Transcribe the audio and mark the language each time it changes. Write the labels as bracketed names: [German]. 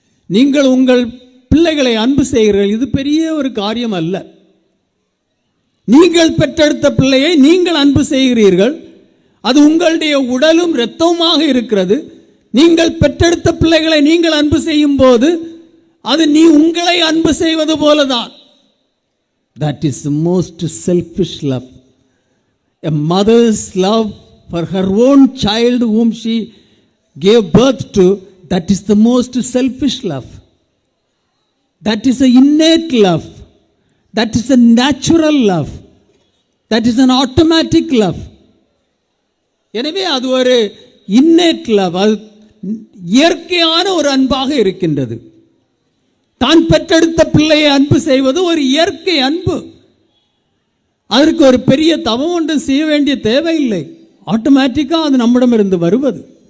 [Tamil] நீங்கள் உங்கள் பிள்ளைகளை அன்பு செய்கிறீர்கள், இது பெரிய ஒரு காரியம் அல்ல. நீங்கள் பெற்றெடுத்த பிள்ளையை நீங்கள் அன்பு செய்கிறீர்கள், அது உங்களுடைய உடலும் இரத்தமுமாக இருக்கிறது. நீங்கள் பெற்றெடுத்த பிள்ளைகளை நீங்கள் அன்பு செய்யும் போது அது நீ உங்களை அன்பு செய்வது போலதான். [English] That is the most selfish love. A mother's love for her own child whom she gave birth to, that is the most selfish love. That is an innate love. That is a natural love. That is an automatic love. [Tamil] எனவே அது ஒரு [English] innate love, [Tamil] அது இயற்கையான ஒரு அன்பாக இருக்கின்றது. தான் பெற்றெடுத்த பிள்ளையை அன்பு செய்வது ஒரு இயற்கை அன்பு. அதற்கு ஒரு பெரிய தவம் ஒன்றும் செய்ய வேண்டிய தேவையில்லை. ஆட்டோமேட்டிக்காக அது நம்மிடமிருந்து வருவது.